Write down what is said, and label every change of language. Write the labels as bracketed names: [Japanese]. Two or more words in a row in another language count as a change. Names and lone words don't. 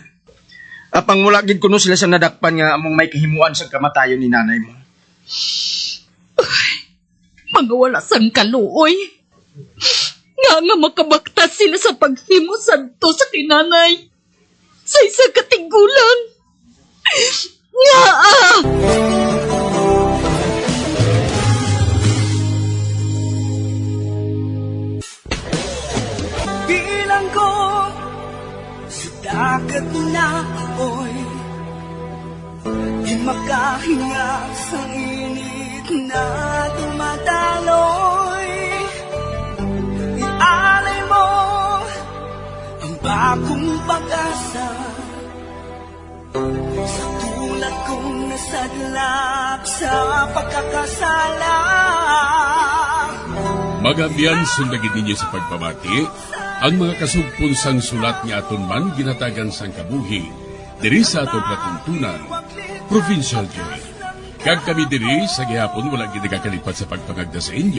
[Hiligaynon] Apang wala gid kuno sila sa nadakpan nga among may kahimuan sa kamatayon ni nanay mo. Mga wala sang kaluoy. Nga makabaktas sila sa paghimo santo sa kinanay. Sa isang katigulang. Nga [Filipino] Bilang ko sa dagat na apoy, di makahinga sa init na tumataloy. Ialay mo ang bagong pag-asa sa tulad kong nasadlak sa pagkakasala. [Hiligaynon] Magabiyan sundagin ninyo sa pagpamati, ang mga kasugpon sang sulat ni aton man ginatagan sang kabuhi, diri sa atong platuntunan, Provincial Jail. Kag kami diri sa gihapon wala ginagakalipat sa pagpangagda sa inyo.